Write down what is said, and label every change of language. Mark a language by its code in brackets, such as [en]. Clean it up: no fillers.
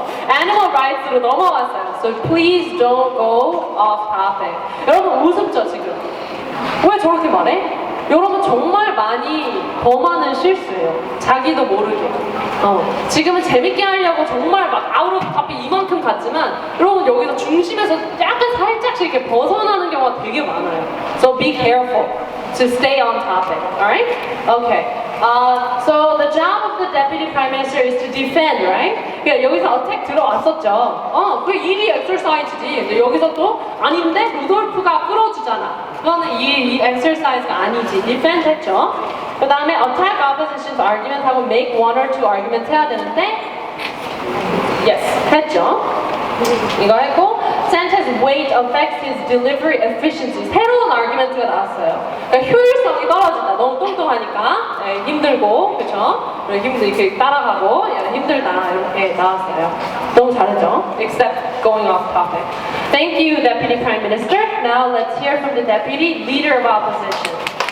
[en] Animal rights로 [ko] 넘어왔어요. [en] So please don't go off topic. [ko] 여러분 우습죠 지금? 왜 저렇게 말해? 여러분 정말 많이 범하는 실수예요. 자기도 모르게. 지금은 재밌게 하려고 정말 막 [en] out of topic [ko] 이만큼 갔지만 여러분 여기서 중심에서 약간 살짝씩 이렇게 벗어나는 경우가 되게 많아요. [en] So be careful to stay on topic. Alright? Okay. So the job of the deputy prime minister is to defend, right? [ko] 그러니까 여기서 attack 들어왔었죠. 그 일이 exercise지. 근데 여기서 또 아닌데 루돌프가 끌어주잖아. 그거는 이 exercise가 아니지. defend 했죠. 그 다음에 [en] attack opposition's argument [ko] 하고 [en] make one or two arguments [ko] 해야 되는데 yes 했죠. 이거 했고 [en] sentence weight affects his delivery efficiency. [ko] 새로운 argument가 나왔어요. 그러니까 효율성이 떨어진다. 너무 뚱뚱하니까 힘들고 그렇죠? 이렇게 따라가고 힘들다 이렇게 나왔어요. [en] 너무 잘했죠? Except going off topic. Thank you, Deputy Prime Minister. Now let's hear from the Deputy Leader of Opposition.